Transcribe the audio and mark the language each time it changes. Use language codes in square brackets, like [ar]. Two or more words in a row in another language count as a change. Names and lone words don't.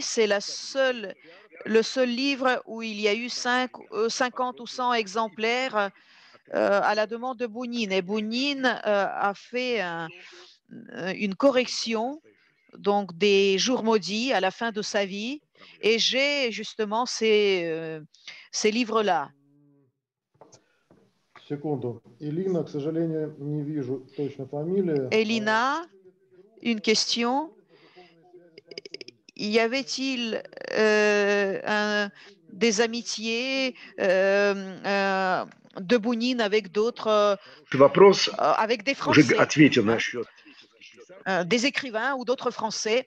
[fr] C'est le seul livre où il y a eu 50 ou 100 exemplaires à la demande de Bounine. Et Bounine a fait une correction donc des Jours maudits à la fin de sa vie. Et j'ai justement ces livres-là. [ru] Секунду. Илина, к сожалению, не вижу точно фамилии. [fr] Elina, une question. Y avait-il des amitiés de Bounine avec d'autres, avec des Français, des écrivains ou d'autres Français?